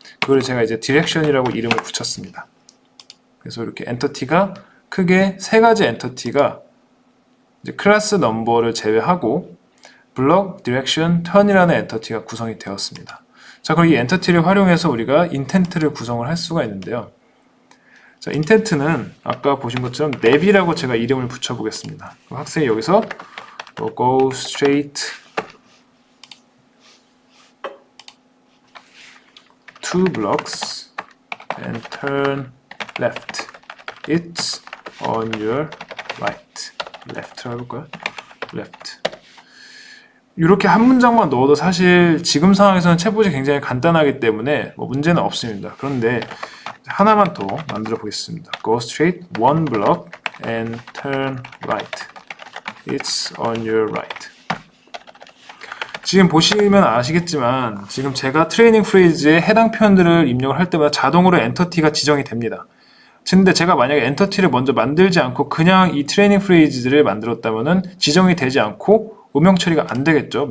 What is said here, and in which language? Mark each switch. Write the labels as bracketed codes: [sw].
[ko] 그걸 제가 이제 direction이라고 이름을 붙였습니다. 그래서 이렇게 엔터티가 크게 세 가지 엔터티가 이제 클래스 넘버를 제외하고 블럭, 디렉션, 턴이라는 엔터티가 구성이 되었습니다. 자, 그럼 이 엔터티를 활용해서 우리가 인텐트를 구성을 할 수가 있는데요. 자, 인텐트는 아까 보신 것처럼 냅이라고 제가 이름을 붙여보겠습니다. 그럼 학생이 여기서 [en] go straight two blocks and turn left. It's on your right. [ko] left로 해볼까요? [en] left. [ko] 이렇게 한 문장만 넣어도 사실 지금 상황에서는 챗봇이 굉장히 간단하기 때문에 뭐 문제는 없습니다. 그런데 하나만 더 만들어 보겠습니다. [en] Go straight one block and turn right. It's on your right. [ko] 지금 보시면 아시겠지만 지금 제가 트레이닝 프레이즈에 해당 표현들을 입력을 할 때마다 자동으로 엔터티가 지정이 됩니다. 근데 제가 만약에 엔터티를 먼저 만들지 않고 그냥 이 트레이닝 프레이즈들을 만들었다면은 지정이 되지 않고 음영 처리가 안 되겠죠.